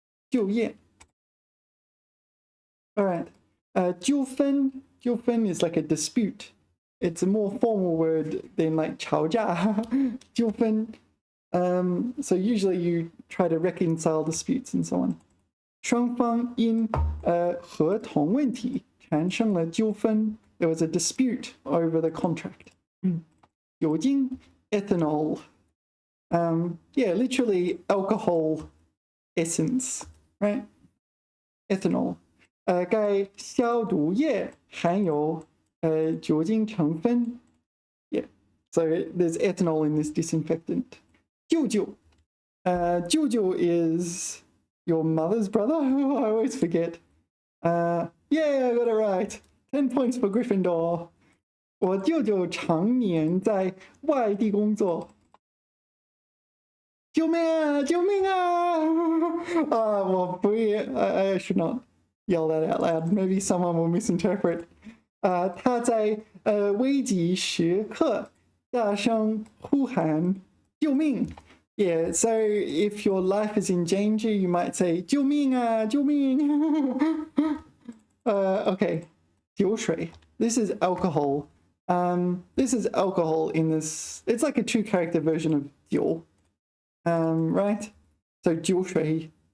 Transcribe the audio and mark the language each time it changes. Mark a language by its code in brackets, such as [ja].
[zh] 就业. [en] All right. 纠纷 is like a dispute. It's a more formal word than like 吵架. [zh] 纠纷. [en] So usually you try to reconcile disputes and so on. [zh] 双方因合同问题产生了纠纷. [en] There was a dispute over the contract. 酒精 ethanol. Yeah, literally alcohol essence, right? Ethanol. [zh] 该消毒液含有酒精成分。 [en] Yeah, so there's ethanol in this disinfectant. 舅舅 Jojo is your mother's brother? I always forget. Yeah, I got it right. 10 points for Gryffindor. [zh] 我舅舅常年在外地工作。救命啊！救命啊！我不会 [en] I should not yell that out loud. Maybe someone will misinterpret. [zh] 他在危急时刻大声呼喊救命。 [en] Yeah, so if your life is in danger, you might say 救命啊！ [zh] 救命！Okay, 酒水. [en] This is alcohol. This is alcohol in this. It's like a 2-character version of 酒. Right? So 酒水.